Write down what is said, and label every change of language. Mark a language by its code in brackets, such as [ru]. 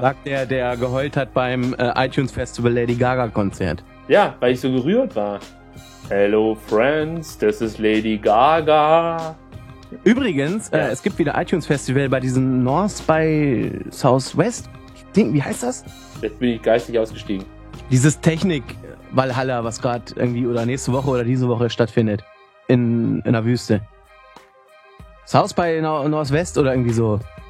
[de] Sagt der geheult hat beim iTunes Festival Lady Gaga Konzert. Ja, weil ich so gerührt war. [en] Hello friends, this is Lady Gaga. [de] Übrigens, es gibt wieder iTunes Festival bei diesem North by Southwest Ding. Wie heißt das? Jetzt bin ich geistig ausgestiegen. Dieses Technik Valhalla, was gerade irgendwie oder nächste Woche oder diese Woche stattfindet. In der Wüste. Das Haus bei Nordwest oder irgendwie so.